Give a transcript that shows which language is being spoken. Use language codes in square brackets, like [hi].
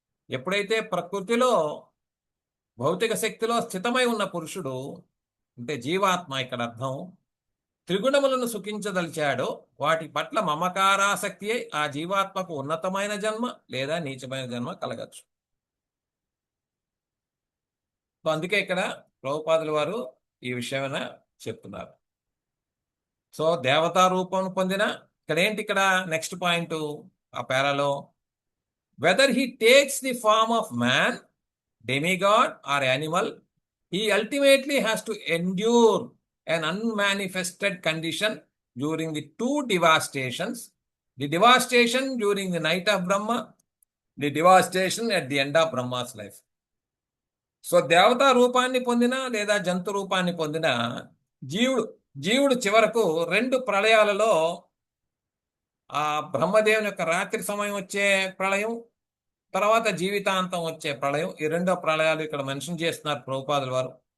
[te] ఎప్పుడైతే ప్రకృతిలో భౌతిక శక్తిలో స్థితమై ఉన్న పురుషుడు అంటే జీవాత్మ, ఇక్కడ అర్థం త్రిగుణములను సుఖించదలిచాడో వాటి పట్ల మమకారాసక్తి అయి ఆ జీవాత్మకు ఉన్నతమైన జన్మ లేదా నీచమైన జన్మ కలగచ్చు. సో అందుకే ఇక్కడ ప్రభుపాదుల వారు ఈ విషయమైన చెప్తున్నారు. సో దేవతా రూపం పొందిన ఇక్కడ ఏంటి? ఇక్కడ నెక్స్ట్ పాయింట్ ఆ పేరాలో, [en] Whether he takes the form of man, demigod or animal, he ultimately has to endure an unmanifested condition during the two devastations, the devastation during the night of Brahma, the devastation at the end of Brahma's life. [te] So దేవతా రూపాన్ని పొందిన లేదా జంతు రూపాన్ని పొందిన జీవుడు చివరకు రెండు ప్రళయాలలో, ఆ బ్రహ్మదేవుని యొక్క రాత్రి సమయం వచ్చే ప్రళయం, తర్వాత జీవితాంతం వచ్చే ప్రళయం, ఈ రెండో ప్రళయాలు ఇక్కడ మెన్షన్ చేస్తున్నారు ప్రభుపాదుల వారు.